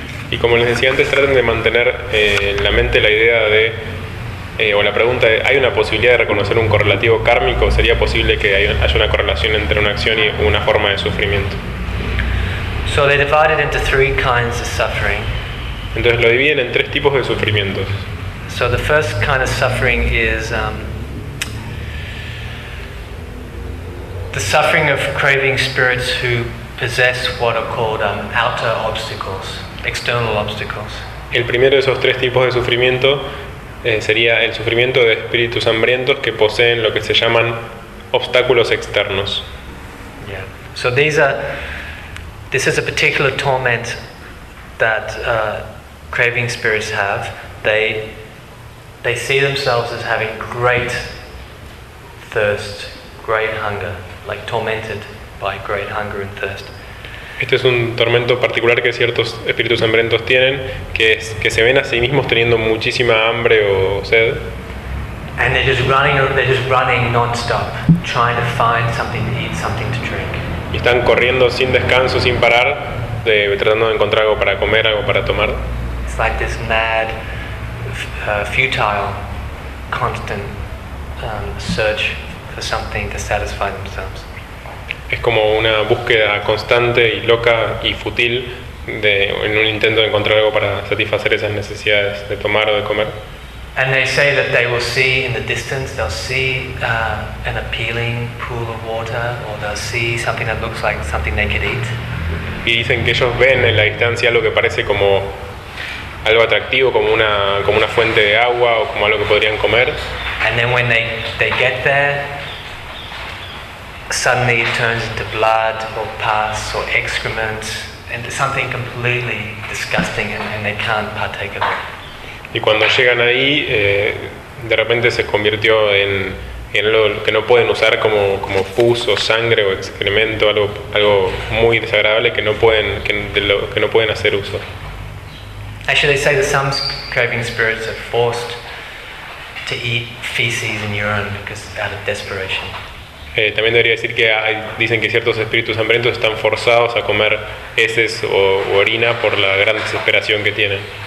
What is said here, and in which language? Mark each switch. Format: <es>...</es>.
<es>Y como les decía antes, traten de mantener en la mente la idea de, o la pregunta de, ¿hay una posibilidad de reconocer un correlativo kármico? ¿Sería posible que haya una correlación entre una acción y una forma de sufrimiento?</es> <en>So they divide it into three kinds of suffering.</en> <es>Entonces lo dividen en tres tipos de sufrimientos.</es> <en>So the first kind of suffering is the suffering of craving spirits who possess what are called outer obstacles, external obstacles.</en> <es>El primero de esos tres tipos de sufrimiento sería el sufrimiento de espíritus hambrientos que poseen lo que se llaman obstáculos externos.</es> <en>Yeah. So these are. This is a particular torment that craving spirits have. They see themselves as having great thirst, great hunger, like tormented by great hunger and thirst.</en> <es>Este es un tormento particular que ciertos espíritus hambrientos tienen, que se ven a sí mismos teniendo muchísima hambre o sed.</es> <en>And they're just running non-stop, trying to find something to eat, something to drink.</en> <es>Y están corriendo sin descanso, sin parar, tratando de encontrar algo para comer, algo para tomar.</es> <en>It's like this mad, futile, constant search for something to satisfy themselves.</en> <es>Es como una búsqueda constante y loca y fútil de en un intento de encontrar algo para satisfacer esas necesidades de tomar o de comer.</es> <en>And they say that they will see in the distance, they'll see an appealing pool of water, or they'll see something that looks like something they could eat.</en> <es>Y dicen que ellos ven en la distancia algo que parece como algo atractivo, como una fuente de agua o como algo que podrían comer.</es> <en>And then when they get there, suddenly it turns into blood or pus or excrement into something completely disgusting, and they can't partake of it.</en> <es>Y cuando llegan ahí, de repente se convirtió en algo que no pueden usar como pus o sangre o excremento, algo muy desagradable que no pueden hacer uso.</es> <en>Actually, they say that some craving spirits are forced to eat feces and urine because out of desperation.</en> <es>También debería decir que dicen que ciertos espíritus hambrientos están forzados a comer heces o orina por la gran desesperación que tienen.</es>